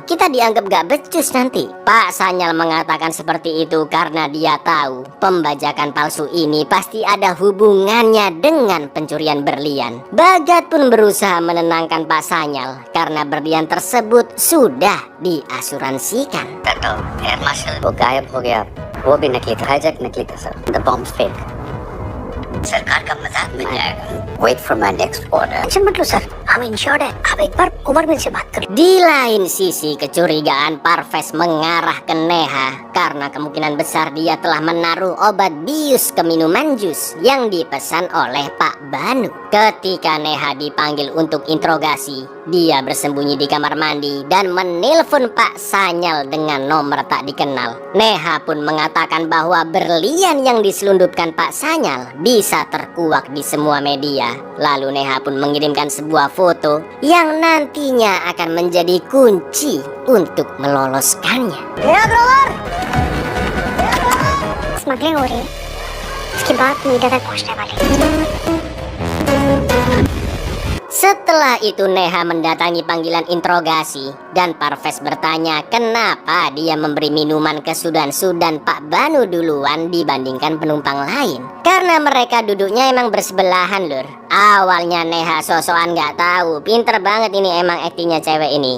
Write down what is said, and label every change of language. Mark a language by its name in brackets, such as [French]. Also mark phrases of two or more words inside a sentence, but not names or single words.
[Indonesian] Kita dianggap gak becus nanti. Pak Sanyal mengatakan seperti itu karena dia tahu pembajakan palsu ini pasti ada hubungannya dengan pencurian berlian. Bagat pun berusaha menenangkan Pak Sanyal karena berlian tersebut sudah diasuransikan. [Hindi] तो एयर मार्शल वो गायब हो गया, वो भी नकली था, हाईजैक नकली था सर, [English] the bomb fake. [Hindi] सरकार का मजाक बन जाएगा। [English] wait for my next order. [Hindi] टेंशन मत लो सर, हम इंश्योर्ड है। आप एक बार उमर मिल से बात करो। [Indonesian] Di lain sisi, kecurigaan Parves mengarah ke Neha karena kemungkinan besar dia telah menaruh obat bius ke minuman jus yang dipesan oleh Pak Banu. Ketika Neha dipanggil untuk interogasi, dia bersembunyi di kamar mandi dan menelpon Pak Sanyal dengan nomor tak dikenal. Neha pun mengatakan bahwa berlian yang diselundupkan Pak Sanyal bisa terkuak di semua media. Lalu Neha pun mengirimkan sebuah foto yang nantinya akan menjadi kunci untuk meloloskannya. [Hindi] स्मगलिंग हो रही है, इसके बाद मीडिया तक पहुंचने वाली है। [Indonesian] Setelah itu Neha mendatangi panggilan interogasi dan Parves bertanya kenapa dia memberi minuman ke Sudansu dan Pak Banu duluan dibandingkan penumpang lain. Karena mereka duduknya emang bersebelahan Lur. Awalnya Neha sosokan gak tahu, pinter banget ini emang aktingnya cewek ini.